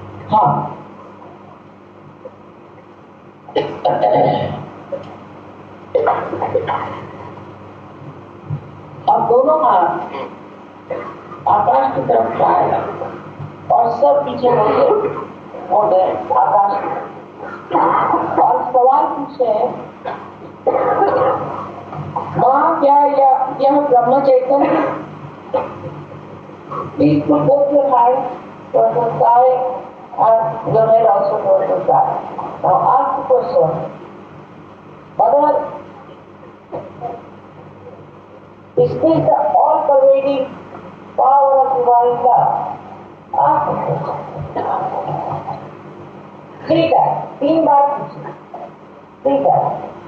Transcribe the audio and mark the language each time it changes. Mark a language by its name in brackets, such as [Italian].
[Hindi] हाँ, अब दोनों हाथ आकाश की तरफ उठाए और सब पीछे मोड़ गए आकाश की। और सवाल पूछे, माँ क्या यह ब्रह्म चैतन्य? [English] Please put both your hands towards the sky and your head also towards the sky. Now ask the question, Mother, is this the all-pervading power of divine love? Ask the question. 3 times, [Hindi] 3 बार पूछिए, [English] 3 times.